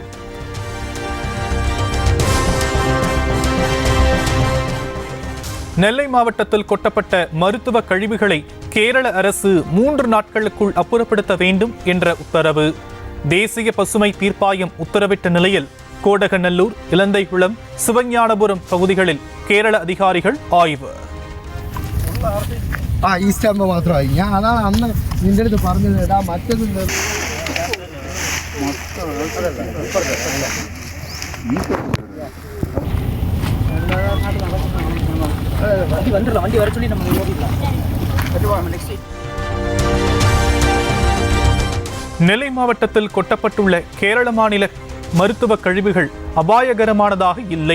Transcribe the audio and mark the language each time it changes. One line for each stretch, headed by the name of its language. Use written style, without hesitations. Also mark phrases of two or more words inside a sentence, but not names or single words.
Tamil: நெல்லை மாவட்டத்தில் கொட்டப்பட்ட மருத்துவ கழிவுகளை கேரள அரசு 3 நாட்களுக்குள் அப்புறப்படுத்த வேண்டும் என்ற உத்தரவு. தேசிய பசுமை தீர்ப்பாயம் உத்தரவிட்ட நிலையில் கோடகநல்லூர், இலந்தைகுளம், சிவஞானபுரம் பகுதிகளில் கேரள அதிகாரிகள் ஆய்வு.
Malayalam: ഈസ്റ്റാകുമ്പോൾ മാത്രമായി ഞാൻ അതാണ് അന്ന് നിന്റെ അടുത്ത് പറഞ്ഞത്. ഇടാ മറ്റത്
Tamil: வண்டி வர சொல்லி நம்ம நெல்லை மாவட்டத்தில் கொட்டப்பட்டுள்ள கேரள மாநில மருத்துவ கழிவுகள் அபாயகரமானதாக இல்லை.